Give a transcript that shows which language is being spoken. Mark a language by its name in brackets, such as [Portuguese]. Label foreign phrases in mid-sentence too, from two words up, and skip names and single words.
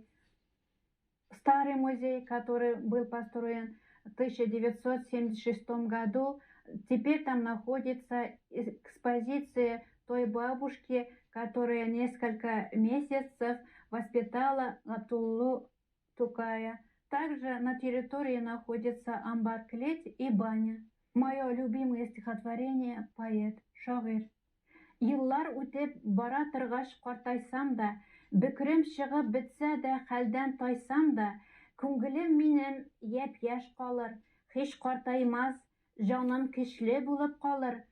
[Russian] Старый музей, который был построен в 1976 году, теперь там находится экспозиция той бабушки, которая несколько месяцев воспитала Абдуллу Тукая. Также на территории находится амбар-клеть и баня. Мое любимое стихотворение поэт, [Tatar] шагыйрь. Yıllar үтеп бара торгач картайсам да, бөкрем чыгып бетсә дә, хәлдән тайсам да, күңелем минем япь-яшь калыр, һич картаймас, җаным көчле булып калыр,